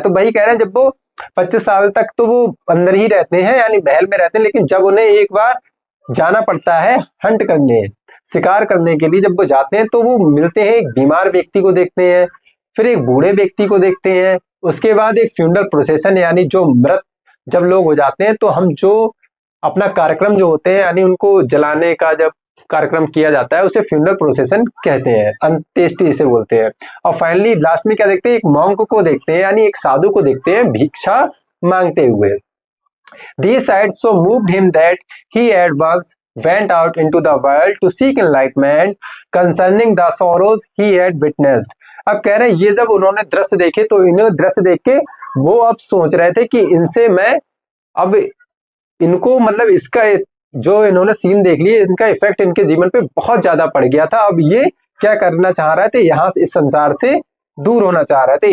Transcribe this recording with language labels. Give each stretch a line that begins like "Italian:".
Hindi: तो वही कह रहे हैं जब वो 25 साल तक तो वो अंदर ही रहते हैं यानी महल में रहते हैं, लेकिन जब उन्हें एक बार जाना पड़ता है हंट करने, शिकार करने के लिए, जब वो जाते हैं तो वो मिलते हैं एक बीमार व्यक्ति को देखते हैं, फिर एक बूढ़े व्यक्ति को देखते हैं, उसके बाद एक फ्यूनरल प्रोसेशन यानी जो मृत जब लोग हो जाते हैं तो हम जो अपना कार्यक्रम जो होते हैं यानी उनको जलाने का जब कार्यक्रम किया जाता है उसे फ्यूनरल प्रोसेशन कहते हैं, अंत्येष्टि इसे बोलते हैं। और फाइनली लास्ट में क्या देखते हैं, एक मॉन्क को देखते हैं यानी एक साधु को देखते हैं भिक्षा मांगते हुए।
English: These sights so moved him that he at once went out into the world to seek enlightenment concerning the sorrows he had witnessed।
Hindi: अब कह रहे हैं ये जब उन्होंने दृश्य देखे तो इन्हें दृश्य देख के वो अब सोच रहे थे कि इनसे मैं अब इनको मतलब इसका जो इन्होंने सीन देख लिए, इनका इफेक्ट इनके जीवन पे बहुत ज्यादा पड़ गया था। अब ये क्या करना चाह रहे थे, यहाँ से इस संसार से दूर होना चाह रहे थे।